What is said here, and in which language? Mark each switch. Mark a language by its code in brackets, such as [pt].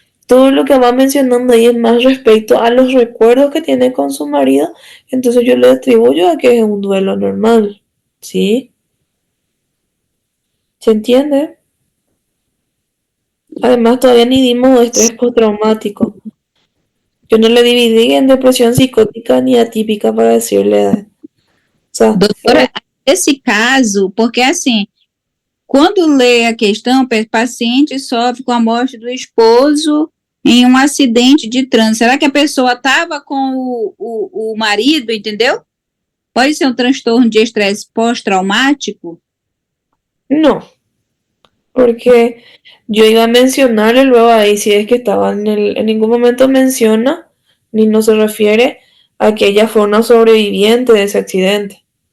[es] Todo lo que va mencionando ahí es más respecto a los recuerdos que tiene con su marido, entonces yo le atribuyo a que es un duelo normal, ¿sí? ¿Se entiende? Además, todavía ni dimos estrés postraumático. Yo no le dividí en depresión psicótica ni atípica para decirle. O sea, [pt] Doutora, esse caso, porque assim, quando lê a questão, o paciente sofre com a morte do esposo em um acidente de trânsito. Será que a pessoa estava com o marido, entendeu? Pode ser um transtorno de estresse pós-traumático? [es] no, porque yo iba a mencionarle luego ahí si es que estaba en ningún momento menciona ni no se refiere a que ella fue una sobreviviente de ese accidente.